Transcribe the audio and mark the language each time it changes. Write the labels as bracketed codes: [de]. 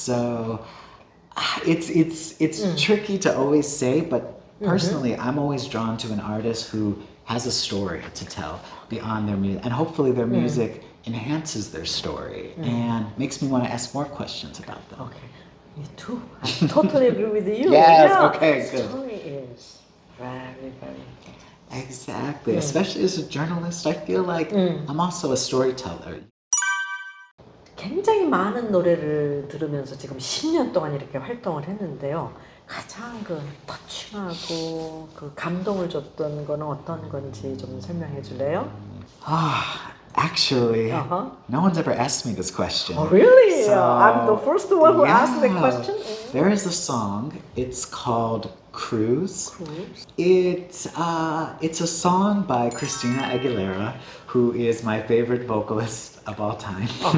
[en] So it's tricky to always say, but personally, I'm always drawn to an artist who has a story to tell beyond their music, and hopefully their music enhances their story and makes me want to ask more questions about them. Okay, me too. I totally agree with you. Yes, yeah. okay, good. Story is very, very important. Exactly, especially as a journalist, I feel like I'm also a storyteller. [ko] 굉장히 많은 노래를 들으면서 지금 10년 동안 이렇게 활동을 했는데요. 가장 그 터칭하고 그 감동을 줬던 거는 어떤 건지 좀 설명해 줄래요? [en] Actually, no one's ever asked me this question. Oh, really? So, I'm the first one who asked the yeah. question. There is a song. It's called Cruise. Cruise. It's a song by Christina Aguilera, who is my favorite vocalist of all time.